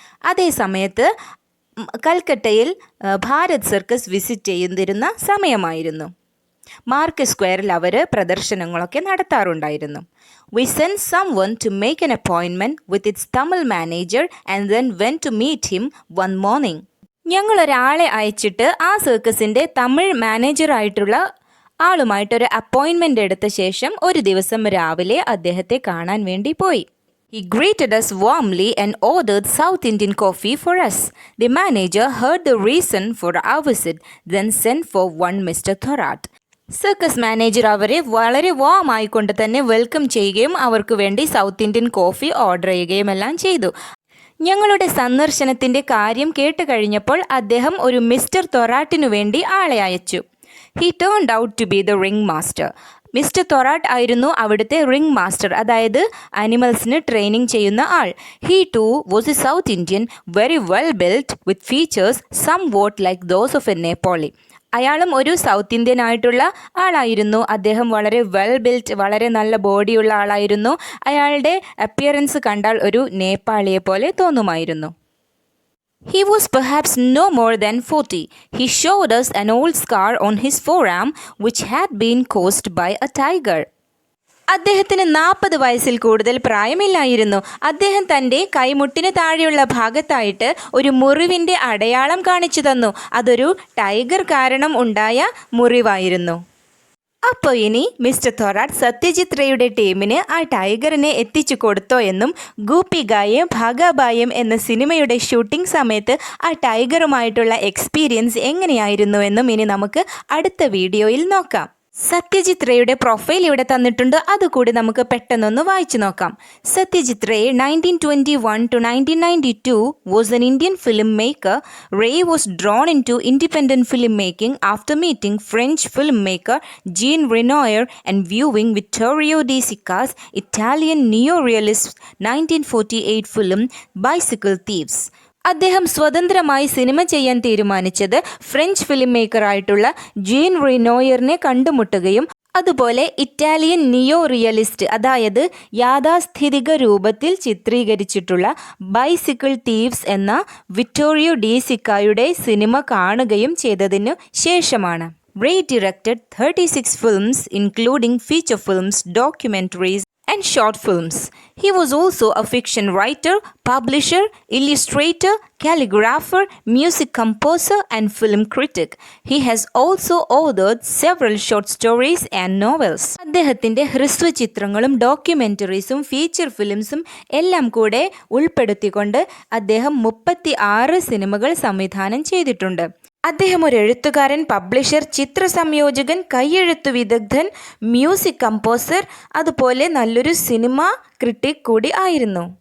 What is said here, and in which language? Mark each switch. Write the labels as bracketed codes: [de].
[ml] അതേ സമയത്ത് കൽക്കട്ടയിൽ ഭാരത് സർക്കസ് വിസിറ്റ് ചെയ്തിരുന്ന സമയമായിരുന്നു. മാർക്കറ്റ് സ്ക്വയറിൽ അവർ പ്രദർശനങ്ങളൊക്കെ നടത്താറുണ്ടായിരുന്നു. [en] We sent someone to make an appointment with its Tamil manager and then went to meet him one morning. [ml] ഞങ്ങളൊരാളെ അയച്ചിട്ട് ആ സർക്കസിൻ്റെ തമിഴ് മാനേജറായിട്ടുള്ള ആളുമായിട്ടൊരു അപ്പോയിൻമെൻ്റ് എടുത്ത ശേഷം ഒരു ദിവസം രാവിലെ അദ്ദേഹത്തെ കാണാൻ വേണ്ടി പോയി. [en] He greeted us warmly and ordered South Indian coffee for us. The manager heard the reason for our visit, then sent for one Mr. Thorat. [ml] Circus manager അവരെ വളരെ വാം ആയിക്കൊണ്ട് തന്നെ വെൽക്കം ചെയ്യുകയും അവർക്ക് വേണ്ടി സൗത്ത് ഇന്ത്യൻ കോഫി ഓർഡർ ചെയ്യുകയും എല്ലാം ചെയ്തു. ഞങ്ങളുടെ സന്ദർശനത്തിൻ്റെ കാര്യം കേട്ട് കഴിഞ്ഞപ്പോൾ അദ്ദേഹം ഒരു മിസ്റ്റർ തൊറാട്ടിനു വേണ്ടി ആളെ അയച്ചു. [en] He turned out to be the ring master. [ml] Mister Thorat ആയിരുന്നു അവിടുത്തെ റിംഗ് മാസ്റ്റർ, അതായത് ആനിമൽസിന് ട്രെയിനിങ് ചെയ്യുന്ന ആൾ. [en] He too was a south Indian, very well built with features somewhat like those of a Nepali. [ml] അയാളും ഒരു സൗത്ത് ഇന്ത്യൻ ആയിട്ടുള്ള ആളായിരുന്നു. അദ്ദേഹം വളരെ വെൽ ബിൽറ്റ്, വളരെ നല്ല ബോഡിയുള്ള ആളായിരുന്നു. അയാളുടെ അപ്പിയറൻസ് കണ്ടാൽ ഒരു നേപ്പാളിയെ പോലെ തോന്നുമായിരുന്നു. [en] He was perhaps no more than 40. He showed us an old scar on his forearm which had been caused by a tiger. [ml] അദ്ദേഹത്തിന് 40 വയസ്സിൽ കൂടുതൽ പ്രായമില്ലായിരുന്നു. അദ്ദേഹം തൻ്റെ കൈമുട്ടിന് താഴെയുള്ള ഭാഗത്തായിട്ട് ഒരു മുറിവിൻ്റെ അടയാളം കാണിച്ചു തന്നു. അതൊരു ടൈഗർ കാരണം ഉണ്ടായ മുറിവായിരുന്നു. അപ്പോൾ ഇനി മിസ്റ്റർ തൊറാട്ട് സത്യജിത് റേയുടെ ടീമിന് ആ ടൈഗറിനെ എത്തിച്ചു കൊടുത്തോ എന്നും ഗൂപ്പി ഗായേം ഭാഗാബായം എന്ന സിനിമയുടെ ഷൂട്ടിംഗ് സമയത്ത് ആ ടൈഗറുമായിട്ടുള്ള എക്സ്പീരിയൻസ് എങ്ങനെയായിരുന്നുവെന്നും ഇനി നമുക്ക് അടുത്ത വീഡിയോയിൽ നോക്കാം. സത്യജിത് റേയുടെ പ്രൊഫൈൽ ഇവിടെ തന്നിട്ടുണ്ട്, അതുകൂടി നമുക്ക് പെട്ടെന്നൊന്ന് വായിച്ചു നോക്കാം. [en] Satyajit Ray 1921 to 1992 was an Indian filmmaker. Ray was drawn into independent filmmaking after meeting French filmmaker Jean Renoir and viewing Vittorio De Sica's Italian neo-realist 1948 film Bicycle Thieves. [ml] അദ്ദേഹം സ്വതന്ത്രമായി സിനിമ ചെയ്യാൻ തീരുമാനിച്ചത് ഫ്രഞ്ച് ഫിലിം മേക്കറായിട്ടുള്ള ജീൻ റിനോയറിനെ കണ്ടുമുട്ടുകയും അതുപോലെ Italian നിയോ realist, അതായത് യാഥാസ്ഥിതിക രൂപത്തിൽ ചിത്രീകരിച്ചിട്ടുള്ള bicycle thieves എന്ന വിറ്റോറിയോ ഡി സിക്കായുടെ സിനിമ കാണുകയും ചെയ്തതിനു ശേഷമാണ്. [en] Ray directed 36 films including feature films, documentaries and short films. He was also a fiction writer, publisher, illustrator, calligrapher, music composer and film critic. He has also authored several short stories and novels. [ml] അദ്ദേഹത്തിൻ്റെ ഹ്രസ്വ ചിത്രങ്ങളും ഡോക്യുമെൻ്ററീസും feature ഫിലിംസും എല്ലാം കൂടെ ഉൾപ്പെടുത്തിക്കൊണ്ട് അദ്ദേഹം 36 സിനിമകൾ സംവിധാനം ചെയ്തിട്ടുണ്ട്. അദ്ദേഹം ഒരു എഴുത്തുകാരൻ, പബ്ലിഷർ, ചിത്ര സംയോജകൻ, കൈയെഴുത്തു വിദഗ്ധൻ, മ്യൂസിക് കമ്പോസർ, അതുപോലെ നല്ലൊരു സിനിമ ക്രിട്ടിക് കൂടി ആയിരുന്നു.